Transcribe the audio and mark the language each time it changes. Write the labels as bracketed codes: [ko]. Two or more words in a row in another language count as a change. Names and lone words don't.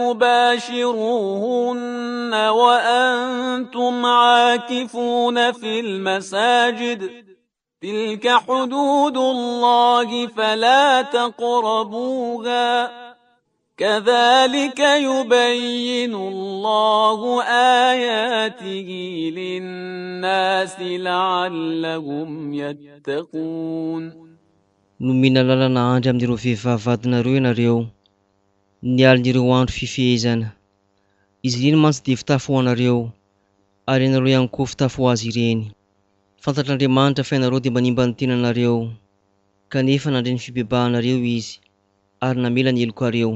[ar] تباشروهن وأنتم عاكفون في المساجد تلك حدود الله فلا تقربوها كذلك يبين الله آياته للناس لعلهم يتقون. [mg] Nomena lalana andry amin'ireo vehivavy vadinareo ianareo, nialon'ireo andro fifehezana. Izy ireny mantsy dia fitafy ho anareo, ary ianareo ihany koa fitafy ho azy ireny. Fantatr'Andriamanitra fa ianareo dia manimba ny tenanareo, kanefa nandray ny fibebahanareo izy, ary namela ny helokareo.